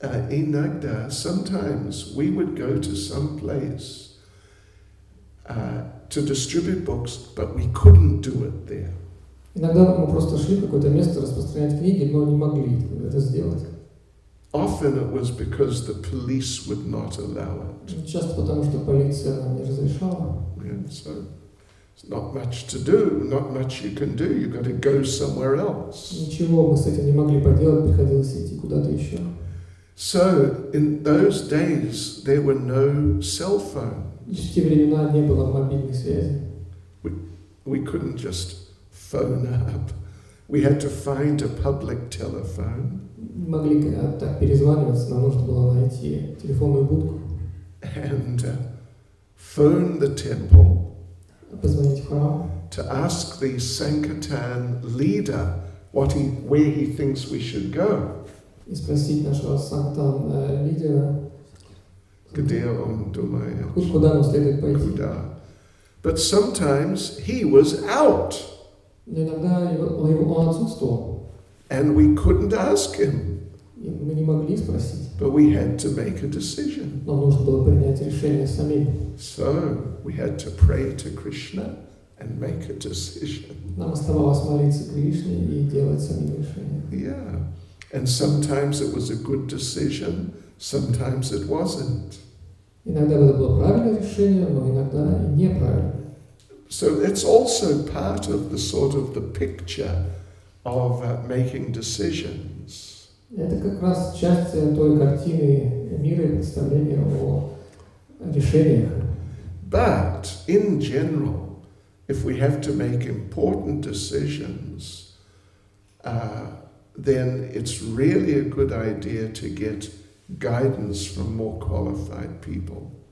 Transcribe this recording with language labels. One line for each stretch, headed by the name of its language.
English: иногда, sometimes we would go to some place to distribute books, but we couldn't do it there.
Russian: Иногда мы просто шли в какое-то место распространять книги, но не могли это сделать.
English: Often it was because the police would not allow it.
Russian: Часто потому, что полиция нам не разрешала.
English: Yeah, so there's not much to do, not much you can do. You've got to go somewhere else.
Russian: Ничего мы с этим не могли поделать, приходилось идти куда-то еще.
English: So in those days there were no cell phones.
Russian: В те времена не было мобильной связи.
English: We couldn't just phone up. We had to find a public telephone.
Russian: Не могли так перезваниваться, нам нужно было найти телефонную будку.
English: And phone the temple.
Russian: Позвонить в храм.
English: To ask the Sankirtan leader where he thinks we should go.
Russian: И спросить нашего Санктан лидера, Где он думает? куда нам следует пойти. Куда?
English: But sometimes he was out.
Russian: Но иногда он отсутствовал.
English: And we couldn't ask him.
Russian: И мы не могли спросить.
English: But we had to make a decision.
Russian: Нам нужно было принять решение самим.
English: So we had to pray to Krishna and make a decision.
Russian: Нам оставалось молиться Кришне и делать самим решение.
English: Yeah. And sometimes it was a good decision, sometimes it wasn't.
Russian: Иногда это было правильное решение, но иногда и неправильное.
English: So it's also part of the picture of making decisions.
Russian: Это как раз часть той картины мира и представления о решениях.
English: But in general, if we have to make important decisions, then it's really a good idea to get guidance from more qualified people.